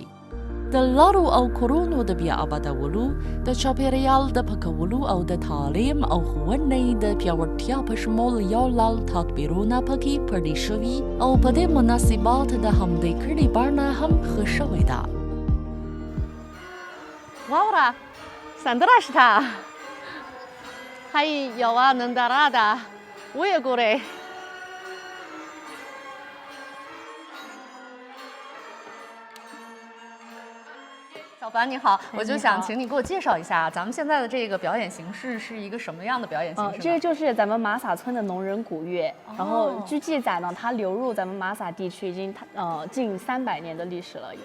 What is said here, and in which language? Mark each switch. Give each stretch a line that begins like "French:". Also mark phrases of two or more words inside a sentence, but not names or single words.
Pashto: د لارو او کورونو د بیا آبادولو، د چاپېریال د پاکولو او د تعلیم او ښوونې د پیاوړتیا په شمول یو لړ تدبیرونه پکې پلي شوي او په دې مناسبت د همدې کړۍ بڼه هم ښه شوې ده. واوره سندره شته، هی یوه ننداره ده، ویې ګورئ.
Chinese: 小凡你好，我就想请你给我介绍一下咱们现在的这个表演形式是一个什么样的表演形式呢？这个就是咱们玛萨村的农人古乐，然后据记载呢，它流入咱们玛萨地区已经近300年的历史了。